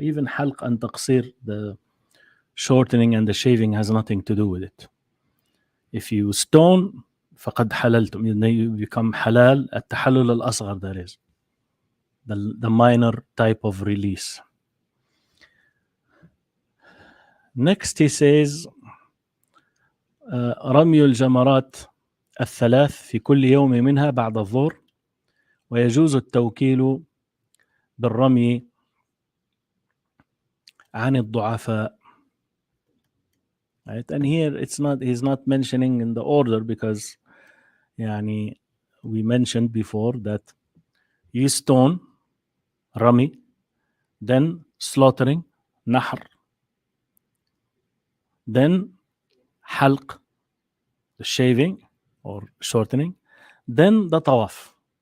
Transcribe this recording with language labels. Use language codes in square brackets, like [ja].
[en] Even halq and taqsir, the shortening and the shaving, has nothing to do with it. If you stone, [ar] فقد حللتم, [en] you become halal. [ar] التحلل الأصغر, [en] that is the minor type of release. Next he says [ar] رمي الجمرات الثلاث في كل يوم منها بعد الظهر ويجوز التوكيل بالرمي عن الضعفاء. [en] Right? And here he's not mentioning in the order because يعني we mentioned before that you stone, rami, then slaughtering, nahr, then halq, the shaving or shortening, then the tawaf.